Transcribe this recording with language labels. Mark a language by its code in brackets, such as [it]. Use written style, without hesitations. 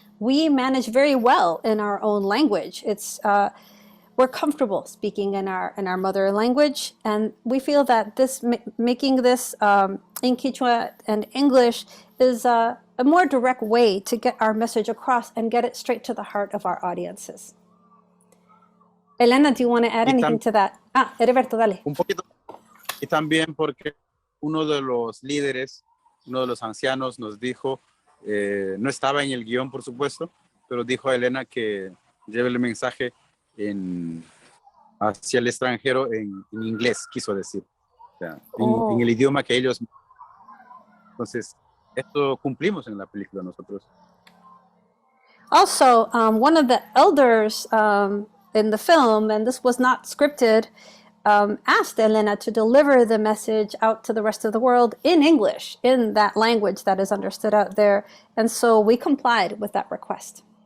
[en] We manage very well in our own language. We're comfortable speaking in our mother language, and we feel that making this in Quechua and English is a more direct way to get our message across and get it straight to the heart of our audiences. Helena, do you want to add anything to that? [es] Eriberto, dale. Un poquito. Y también porque uno de los líderes, uno de los ancianos nos dijo, no estaba en el guión, por supuesto, pero dijo a Helena que lleve el mensaje hacia el extranjero en inglés, quiso decir. O sea, en el idioma que ellos... Entonces, esto cumplimos en la película nosotros. [en] Also, one of the elders in the film, and this was not scripted, asked Helena to deliver the message out to the rest of the world in English, in that language that is understood out there. And so we complied with that request.